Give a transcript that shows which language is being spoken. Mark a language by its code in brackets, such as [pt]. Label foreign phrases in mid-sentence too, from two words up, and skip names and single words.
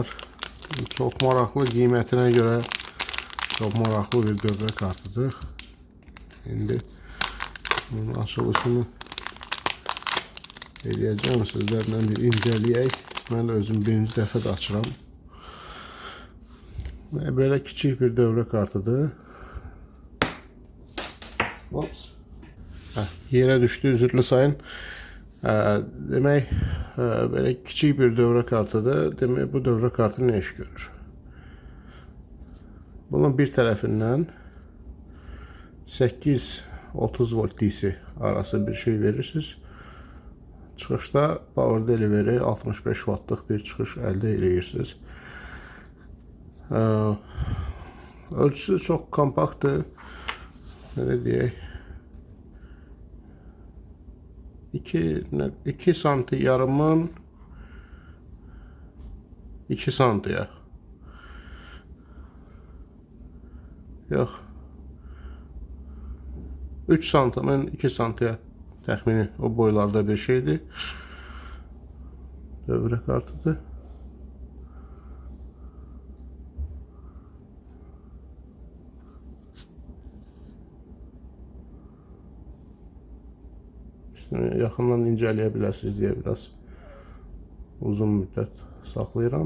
[tr] Çok maraqlı, qiymətine göre çok maraqlı bir dövre kartıdır. [az] Şimdi bunun açılışını eləyəcəm, sizlərlə bir incələyək. Mən özüm birinci dəfə də açıram. [tr] Böyle küçük bir dövre kartıdır. Ops. Yere düştü, [az] üzürlü sayın. [tr] Demek böyle küçük bir dövre kartıdır. Demek bu dövre kartı ne iş görür? Bunun bir tarafından 8-30 volt DC arası bir şey verirsiniz. [az] Çıxışda Power Delivery 65 wattlıq bir çıxış əldə edirsiniz. Ölçüsü çok kompaktdır. [tr] Böyle diyeyim. 2 santi yarımın 2 santiye. Yok. [az] 3 santimin 2 santiye təxmini o boylarda bir şeydir. [tr] Dövre kartıdır. [az] Üstünü yaxından incələyə bilərsiniz deyə biraz uzun müddət saxlayıram.